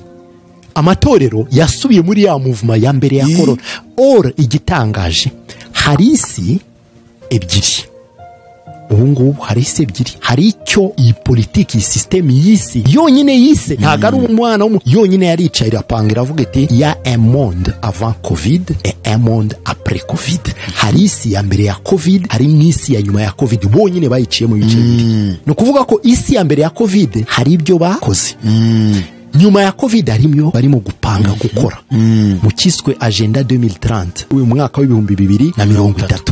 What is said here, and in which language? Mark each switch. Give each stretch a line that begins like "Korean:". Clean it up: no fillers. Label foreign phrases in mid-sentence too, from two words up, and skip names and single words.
Kinyarwanda: Amatorero yasubiye muri ya movement ya mbere ya corona. Igitangaje, hari isi ebyiri ubu ngubu, hari isi ebyiri. Hari icyo iyi politiki, system y'isi yonyine yise, ntago ari umwana yonyine yaricaye irapanga iravuga iti
French: ya un monde avant covid et un monde après covid.
Kinyarwanda: Hari isi ya mbere ya covid, hari n'isi ya nyuma ya covid, bonyine bayiciye mu bice bibiri. No kuvuga ko isi ya mbere ya covid hari ibyo bakoze, nyuma ya covid harimo barimo gupanga gukora mu kiswe agenda 2030, uyu mwaka w'2030.